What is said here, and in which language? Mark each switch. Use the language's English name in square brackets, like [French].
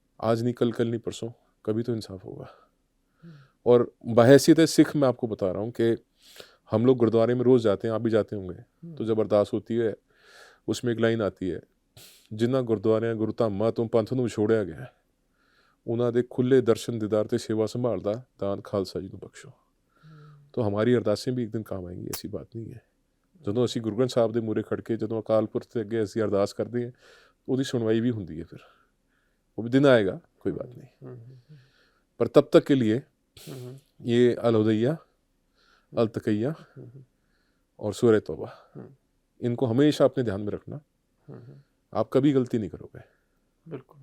[Hindi] आज नहीं कल, कल नहीं परसों, कभी तो इंसाफ होगा। और बहैसियत सिख मैं आपको बता रहा हूँ कि हम लोग गुरुद्वारे में रोज़ जाते हैं, आप भी जाते होंगे, तो जब अरदास होती है उसमें एक लाइन आती है, [Punjabi] जिन्ना गुरुद्वारियां गुरु धामां ਤੋਂ ਪੰਥ ਨੂੰ ਵਿਛੋੜਿਆ ਗਿਆ, ਉਹਨਾਂ ਦੇ ਖੁੱਲੇ ਦਰਸ਼ਨ ਦੀਦਾਰ ਤੇ ਸੇਵਾ ਸੰਭਾਲ ਦਾ ਦਾਨ ਖਾਲਸਾ ਜੀ ਨੂੰ ਬਖਸ਼ੋ। [Hindi] तो हमारी अरदासें भी एक दिन काम आएंगी, ऐसी बात नहीं है। [Punjabi] ਜਦੋਂ ਅਸੀਂ ਗੁਰੂ ਗ੍ਰੰਥ ਸਾਹਿਬ ਦੇ ਮੂਹਰੇ ਖੜ ਕੇ ਜਦੋਂ ਅਕਾਲ ਪੁਰਖ ਦੇ ਅੱਗੇ ਅਸੀਂ ਅਰਦਾਸ ਕਰਦੇ ਹਾਂ, ਉਹਦੀ ਸੁਣਵਾਈ ਵੀ ਹੁੰਦੀ है। [Hindi] फिर वो भी दिन आएगा, कोई बात नहीं, पर तब तक के लिए ये अलहुदैया, अलतकैया और सूरह तौबा, इनको हमेशा अपने ध्यान में रखना। आप कभी गलती नहीं करोगे, बिल्कुल,